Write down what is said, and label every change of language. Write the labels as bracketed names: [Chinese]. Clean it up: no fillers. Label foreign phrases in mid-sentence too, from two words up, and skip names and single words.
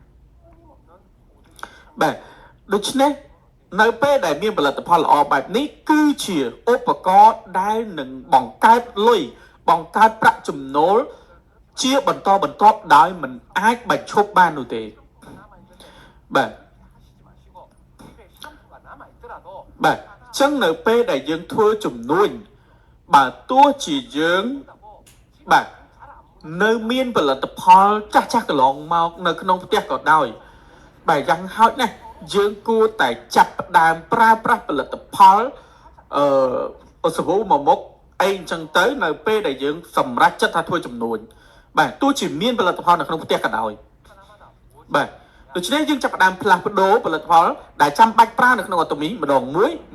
[Khmer] បាទដូច្នេះនៅពេលដែលមានផលិតផលល្អបែបនេះគឺជាឧបករណ៍ដែលនឹងបង្កើតលុយបង្កើតប្រាក់ចំណូលជាបន្តបន្ទាប់ដោយមិនអាចបញ្ឈប់បាននោះទេបាទ [Korean] 하시지 마시고 집에 샴푸가 남아 있더라도 [Khmer] បាទអញ្ចឹងនៅពេលដែលយើងធ្វើជំនួញបើទោះជាយើង [Korean] 한다고 [Khmer] បាទនៅមានផលិតផលចាស់កន្លងមកនៅក្នុងផ្ទះក៏ដោយបាទយ៉ាងហោចណាស់យើងគួរតែចាប់ផ្ដើមប្រើប្រាស់ផលិតផលសាប៊ូមួយមុខអីអញ្ចឹងទៅនៅពេលដែលយើងសម្រេចចិត្តថាធ្វើចំនួនបាទទោះជាមានផលិតផលនៅក្នុងផ្ទះក៏ដោយបាទដូច្នេះយើងចាប់ផ្ដើមផ្លាស់ប្ដូរផលិតផលដែលចាំបាច់ប្រើនៅក្នុង Atomy ម្ដងមួយ